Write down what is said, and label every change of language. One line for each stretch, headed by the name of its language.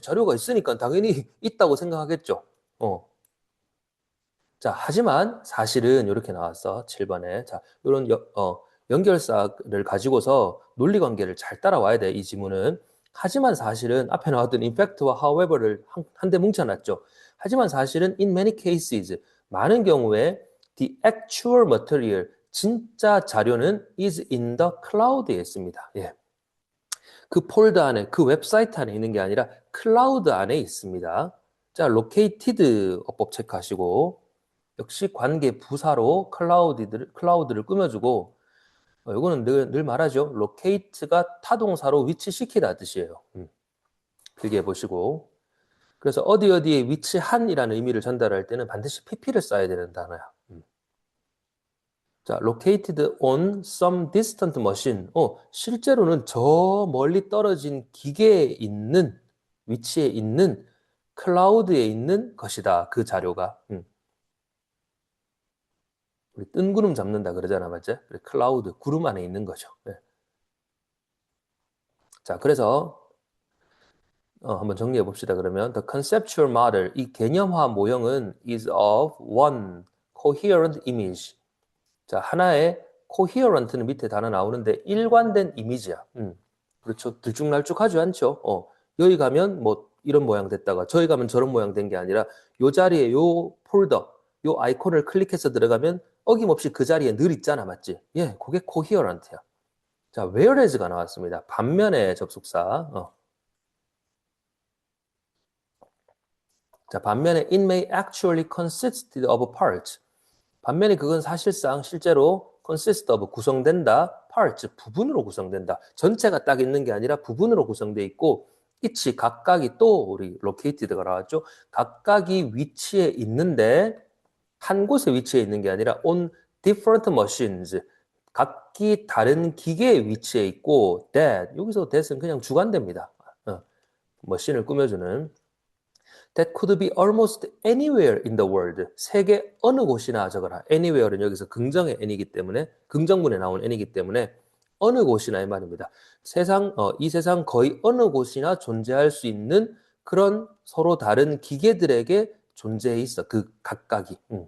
Korean: 자료가 있으니까 당연히 있다고 생각하겠죠. 자, 하지만 사실은 이렇게 나왔어. 7번에. 자, 이런 연결사를 가지고서 논리 관계를 잘 따라와야 돼, 이 지문은. 하지만 사실은 앞에 나왔던 in fact와 however를 한 대 뭉쳐놨죠. 하지만 사실은
English: in many cases,
Korean: 많은 경우에
English: the actual material,
Korean: 진짜 자료는
English: is in the cloud에
Korean: 있습니다. 예. 그 폴더 안에, 그 웹사이트 안에 있는 게 아니라 클라우드 안에 있습니다. 자, located 어법 체크하시고, 역시 관계 부사로 클라우드를 꾸며주고, 이거는 늘 말하죠. locate가 타동사로 위치시키다 뜻이에요. 길게 보시고. 그래서 어디에 위치한이라는 의미를 전달할 때는 반드시 pp를 써야 되는 단어야.
English: 자, located on some distant machine.
Korean: 실제로는 저 멀리 떨어진 기계에 있는, 위치에 있는, 클라우드에 있는 것이다. 그 자료가. 우리 뜬구름 잡는다 그러잖아, 맞지? 클라우드, 구름 안에 있는 거죠. 네. 자, 그래서 한번 정리해 봅시다. 그러면
English: the conceptual model,
Korean: 이 개념화 모형은
English: is of one coherent image.
Korean: 자, 하나의 coherent는 밑에 단어 나오는데 일관된 이미지야. 그렇죠. 들쭉날쭉하지 않죠. 여기 가면 뭐 이런 모양 됐다가 저기 가면 저런 모양 된 게 아니라 요 자리에 요 폴더, 요 아이콘을 클릭해서 들어가면 어김없이 그 자리에 늘 있잖아, 맞지? 예, 그게 coherent야. 자, whereas가 나왔습니다. 반면에 접속사.
English: 자,
Korean: 반면에
English: it may actually consist of parts.
Korean: 반면에 그건 사실상 실제로 consist of 구성된다, parts 부분으로 구성된다. 전체가 딱 있는 게 아니라 부분으로 구성돼 있고 each 각각이 또 우리 located가 나왔죠. 각각이 위치에 있는데 한 곳에 위치해 있는 게 아니라
English: on different machines.
Korean: 각기 다른 기계에 위치해 있고 that 여기서 that은 그냥 주관됩니다. 머신을 꾸며주는
English: that could be almost anywhere in the world.
Korean: 세계 어느 곳이나 적어라. anywhere는 여기서 긍정의 n이기 때문에 긍정문에 나온 n이기 때문에 어느 곳이나 이 말입니다. 이 세상 거의 어느 곳이나 존재할 수 있는 그런 서로 다른 기계들에게 존재해 있어. 그 각각이.